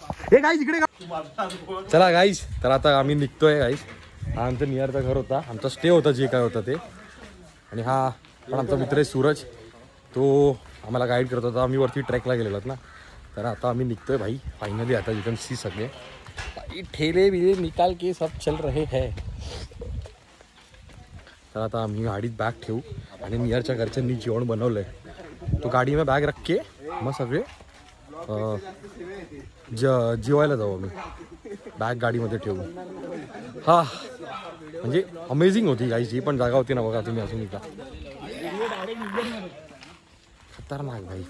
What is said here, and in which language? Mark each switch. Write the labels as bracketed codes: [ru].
[mr] Hey guys इकडे चला गाईस. तर आता आम्ही निघतोय गाईस. हा आमचं नियरचं घर होता आमचा स्टे होता जे काय होतं ते आणि हा पण आमचा मित्र आहे सूरज तो आम्हाला गाईड करत होता. आम्ही वरती ट्रेकला गेलेलो ना तर आता आम्ही निघतोय भाई फायनली. आता [en] you can see [hi] सगळे भाई ठेले बिले निकाल के सब चल रहे है. तर आता आम्ही गाडीत बॅग ठेवू आणि नियरच्या घरच्यांनी जेवण बनवलंय तो गाडी में बॅग रख के मग सगळे जेवायला जाऊ आम्ही. बॅग गाडीमध्ये ठेवू. [mr] हा म्हणजे अमेझिंग होती गाईस जी पण जागा होती ना बघा तुम्ही अजून का खतरनाक भाई.